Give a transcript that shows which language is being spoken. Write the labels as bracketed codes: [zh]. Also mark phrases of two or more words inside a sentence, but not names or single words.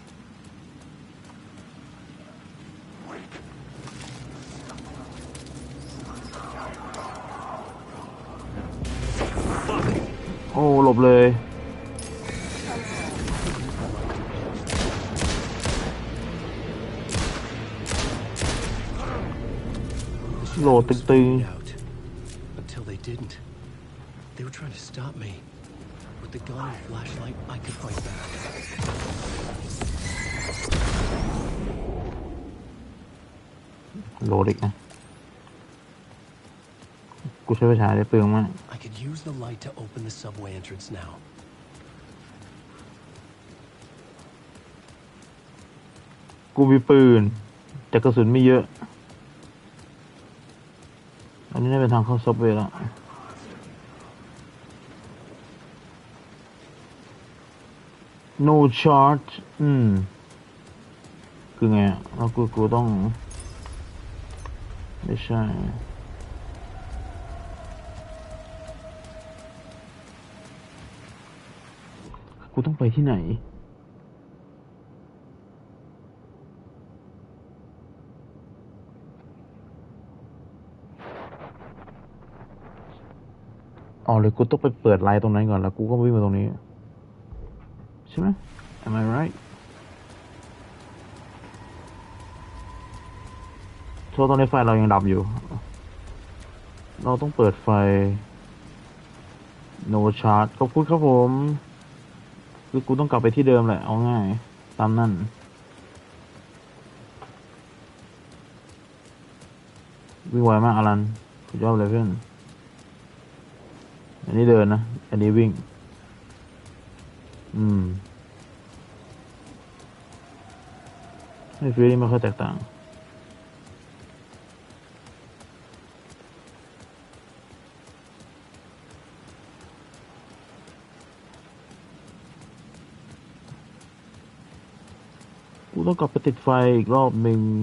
[th] โอ้หลบเลยโหลดตึงๆ [en] Until they didn't. They were trying to stop me. With the gun and flashlight, I could fight back. [th] โหลดอีกนะกูใช้ไฟฉายได้เปลืองมาก [en] I could use the light to open the subway entrance now. [th] กูมีปืนแต่กระสุนไม่เยอะอันนี้น่าเป็นทางเข้าซับเวย์แล้ว [en] no charge [th] คือไงแล้วกูต้องไม่ใช่ กูต้องไปที่ไหนอ๋อเลยกูต้องไปเปิดไลน์ตรงนั้นก่อนแล้วกูก็วิ่งมาตรงนี้ใช่ไหม [en] Am I right [th] โทษตอนนี้ไฟเรายังดับอยู่เราต้องเปิดไฟ [en] no charge [th] ขอบคุณครับผมคือกูต้องกลับไปที่เดิมแหละเอาง่ายตามนั่น วิ่งไวมากอลันสุดยอดเลยเพื่อน อันนี้เดินนะอันนี้วิ่งไม่ฟีลลิ่งไม่ค่อยแตกต่างกูต้องกลับไปติดไฟอีกรอบหนึ่ง